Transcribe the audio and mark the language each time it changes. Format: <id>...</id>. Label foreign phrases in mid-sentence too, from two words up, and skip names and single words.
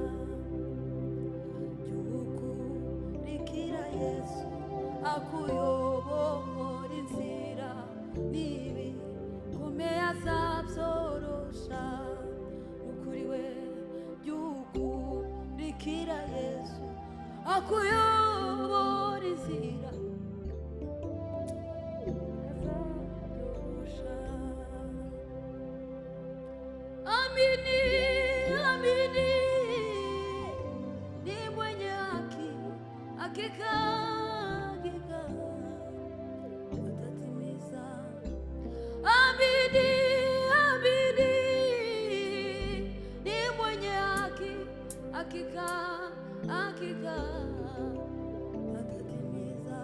<rw>Y'ukurikira Yesu akuyobora inzira n'ibikomeye azabyorosha. Ukuri we y'ukurikira Yesu akuyobora inzira azabyorosha.</rw> <sw>Amini, amini, ni mwenye haki, hakika atatimiza. Amini, amini, ni mwenye haki, hakika atatimiza.</sw>